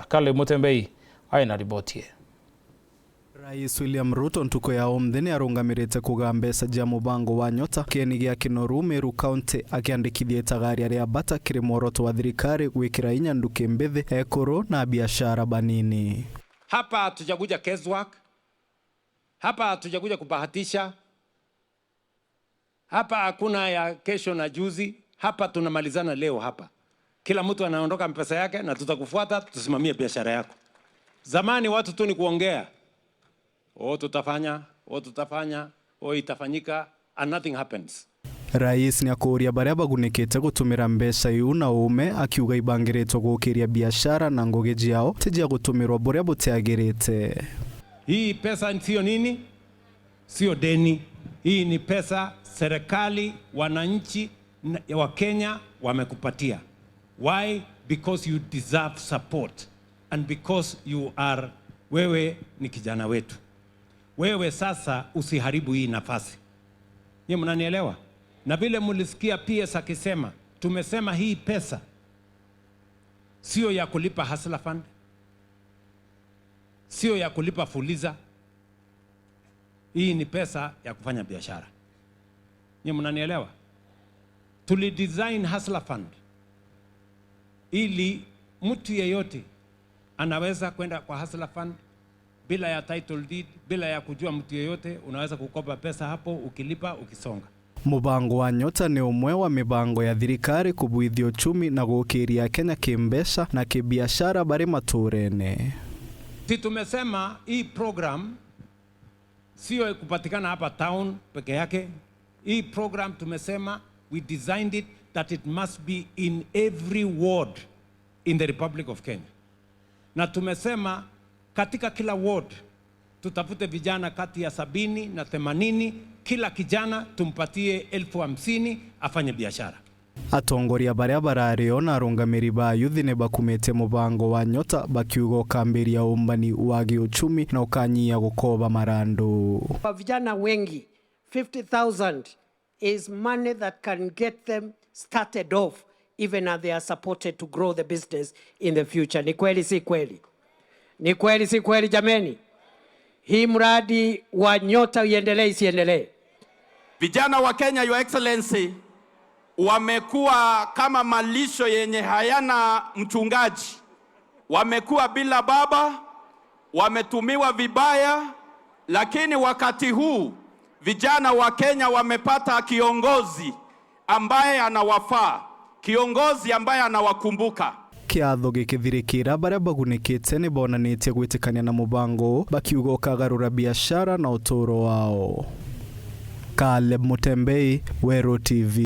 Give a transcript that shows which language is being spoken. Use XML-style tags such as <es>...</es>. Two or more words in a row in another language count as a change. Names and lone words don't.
<mer>Kale Mutembei aina ribotie. Rais William Ruto ntuko ya omthini arungamirite kuga mbesa ja mubango wa nyota kieni gia kinoru Meru County akiandikithia tagari aria bata kiri moroto wa thirikari gwikira inya nduke mbithi ekuru na biashara banini.</mer> <sw>Hapa hatujakuja guesswork, hapa hatujakuja kubahatisha, hapa hakuna ya kesho na juzi, hapa tunamalizana leo hapa. Kila mtu anaondoka mpesa yake na tutakufuata tusimamie biashara yako. Zamani watu tu ni kuongea. tutafanya, itafanyika,</sw> <en>and nothing happens.</en> <mer>Rais ni akuria baria bagunikite gutumira mbesa yu na ume akiuga ibangiritwo gukiria biashara na ngugi jiao tijia gutumirwa buria butiagirite.</mer> <sw>Hii pesa sio nini? Sio deni. Hii ni pesa serikali, wananchi wa Kenya wamekupatia.</sw> <en>Why? Because you deserve support and because</en> <sw>wewe ni kijana wetu. Wewe sasa usiharibu hii nafasi. Nyinyi mnanielewa? Na vile mulisikia PS akisema, tumesema hii pesa sio ya kulipa Hustler Fund, sio ya kulipa Fuliza. Hii ni pesa ya kufanya biashara. Nyinyi mnanielewa? Tulidesign Hustler Fund ili mtu yeyote anaweza kwenda kwa Hustler Fund bila ya</sw> <en>title deed,</en> <sw>bila ya kujua mtu yeyote, unaweza kukopa pesa hapo, ukilipa ukisonga.</sw> <mer>Mubango wa nyota ni umwe wa mibango ya thirikari kubuithia uchumi na gukiria Kenya kimbesha na kibiashara bari maturene.</mer> <sw>Tumesema hii program sio kupatikana hapa town peke yake. Hii program tumesema</sw> <en>we designed it that it must be in every ward in the Republic of Kenya.</en> <sw>Na tumesema katika kila ward tutafute vijana kati ya 70 na 80, kila kijana tumpatie 50,000 afanye biashara.</sw> <mer>Atongoria baria barario na arungamiri ba yuthi ne bakumete mubango wa nyota bakiugo kambiria umbani wa giuchumi na ukanyia gukoba marando.</mer> <sw>Kwa vijana wengi</sw> <en>50,000 is money that can get them started off even as they are supported to grow the business in the future.</en> <sw>Ni kweli si kweli? Ni kweli si kweli jameni? Hii mradi wa nyota iendelee isiendelee? Vijana wa Kenya,</sw> <en>Your Excellency,</en> <sw>wamekuwa kama malisho yenye hayana mchungaji. Wamekuwa bila baba, wametumiwa vibaya, lakini wakati huu vijana wa Kenya wamepata kiongozi ambaye anawafaa, kiongozi ambaye anawakumbuka.</sw> <mer>Kiatho gikithirikira baria bagunikite ni bonanitie gwitikania na mubango bakiuga ukagarura biashara na uturo wao. Kale Mutembei, Wero TV.</mer>